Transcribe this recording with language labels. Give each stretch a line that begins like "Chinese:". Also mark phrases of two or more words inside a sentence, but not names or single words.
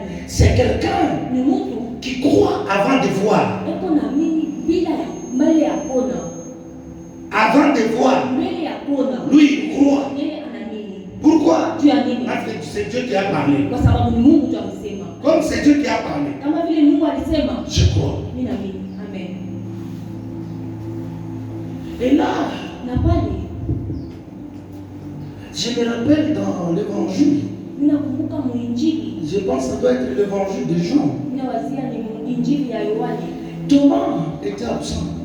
French: c'est quelqu'un
Swahili: Ni mtu
French: qui croit avant de voir.
Swahili: eko na mimi bila ya mbele ya kona.
French: Avant de voir,
Swahili: Mbele ya kona.
French: lui il croit.
Swahili: Yeye anaamini.
French: Pourquoi?
Swahili: Juu ya nini?
French: Parce que c'est Dieu qui a parlé.
Swahili: Kwa sababu ni Mungu tu alisema.
French: Comme c'est Dieu qui a parlé,
Swahili: Kama vile Mungu alisema,
French: je crois.
Swahili: mimi naamini. Amen.
French: Et là,
Swahili: Na pale
French: je me rappelle dans l'évangile,
Swahili: ninakumbuka mwinjili
French: Je pense que ça doit être l'évangile de Jean. Thomas était absent.